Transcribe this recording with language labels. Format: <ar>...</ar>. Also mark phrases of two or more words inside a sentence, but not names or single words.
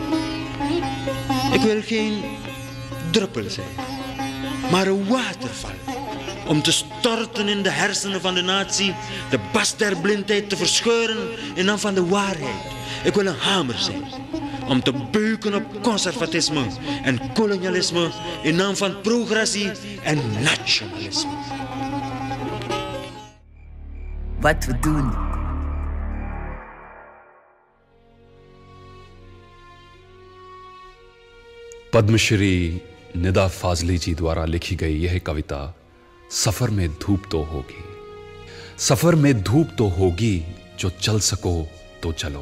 <nl>Ik wil geen druppel zijn, maar een waterval om te storten in de hersenen van de natie, de bast der blindheid te verscheuren in naam van de waarheid. Ik wil een hamer zijn om te beuken op conservatisme en kolonialisme in naam van progressie en nationalisme. Wat we doen.</nl> <hi>पद्मश्री निदा फाजली जी द्वारा लिखी गई यह कविता सफर में धूप तो होगी, सफर में धूप तो होगी, जो चल सको तो चलो।</hi>